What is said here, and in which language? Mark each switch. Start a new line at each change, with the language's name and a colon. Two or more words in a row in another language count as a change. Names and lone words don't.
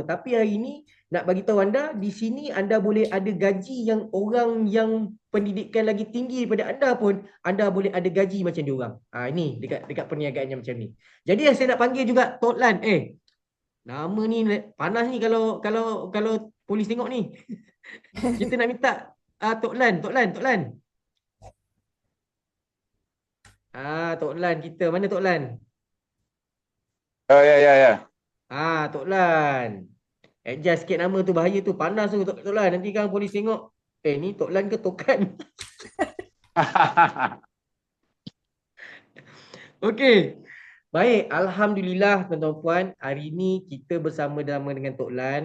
Malay: Tapi hari ini nak bagi tahu anda, di sini anda boleh ada gaji yang orang yang pendidikan lagi tinggi daripada anda pun, anda boleh ada gaji macam dia orang. Ini dekat dekat perniagaan yang macam ni. Jadi yang saya nak panggil juga Tok Lan. Nama ni panas ni kalau polis tengok ni. Kita nak minta Tok Lan, Tok Lan, Tok Lan. Tok Lan kita. Mana Tok Lan? Oh, ya, ya, ya. Tok Lan. Adjust sikit nama tu, bahaya tu, panas tu Tok Lan. Nanti kan polis tengok. Ni Tok Lan ke Tokan? Okey. Baik, Alhamdulillah tuan-tuan puan. Hari ini kita bersama dengan Tok Lan.